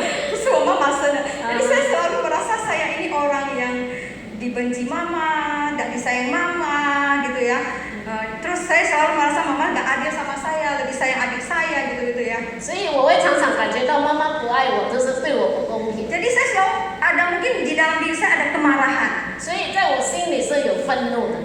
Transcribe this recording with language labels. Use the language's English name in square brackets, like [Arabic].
[Chinese] 不是我妈妈生的. [Indonesian] Jadi saya selalu merasa saya ini orang yang dibenci mama, tidak disayang mama, gitu ya. Terus saya selalu merasa mama nggak adil sama saya, lebih sayang adik saya, gitu ya. [Chinese] 所以我会常常感觉到妈妈不爱我，就是对我不公平。 [Indonesian] Jadi saya selalu ada mungkin di dalam diri saya ada kemarahan. [Chinese] 所以在我心里是有愤怒的。